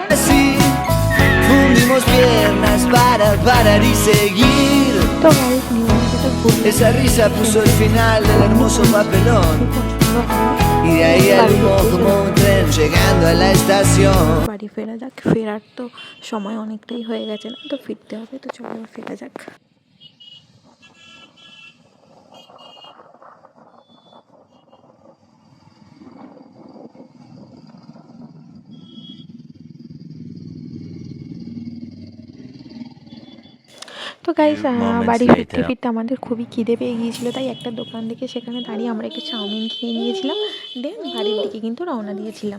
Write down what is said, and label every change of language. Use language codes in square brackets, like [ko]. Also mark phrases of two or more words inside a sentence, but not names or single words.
[es] Así fundimos piernas para parar y seguir. [bn] তো গাইস নিউ মার্কেটটা ঘুরে [es] Esa risa puso el final del hermoso papelón. Y de ahí al humo como un tren llegando a la estación. [bn] বাড়ি ফেরা যাক, ফেরার তো সময় অনেকটাই হয়ে গেছে না, তো ফিরতে হবে। তো চলো ফেরা যাক। তো গাইস বাড়ি ফিরতে ফিরতে আমাদের খুবই খিদে পেয়ে গিয়েছিলো, তাই একটা দোকান থেকে সেখানে দাঁড়িয়ে আমরা একটু চাউমিন খেয়ে নিয়েছিলাম, দেন বাড়ির দিকে কিন্তু রওনা দিয়েছিলাম।